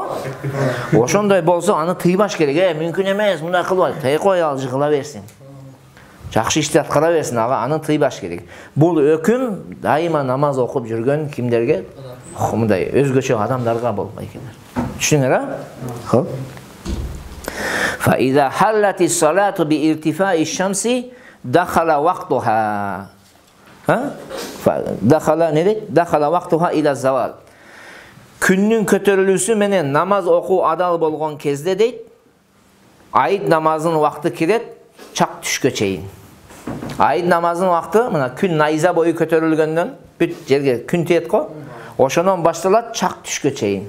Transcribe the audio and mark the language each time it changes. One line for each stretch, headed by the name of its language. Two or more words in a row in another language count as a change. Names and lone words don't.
Kyrgyz: Ошондой болсо аны тыйбаш керек. Мүмкүн эмес, мындай кылбай. Тый кой, ал жыгыла берсин. Жакшы ишти аткара берсин, аны тыйбаш керек. Бул өкүм дайыма намаз окуп жүргөн кимдерге? Мындай өзгөчө адамдарга болбой экенер. Түшүнүңөр, а? Хоп.
Arabic: فإذا حلت الصلاة بارتفاع الشمس دخل وقتها. دخل وقتها إلى الزوال.
Kyrgyz: Күннүн көтөрүлүүсү менен намаз окуу адал болгон кезде дейт, айт намазынын убакыты кирет чак түшкө чейин. Айт намазынын убакыты мына күн найза бою көтөрүлгөндөн бүт жерге күн тиет го. Ошондон башталат чак түшкө чейин.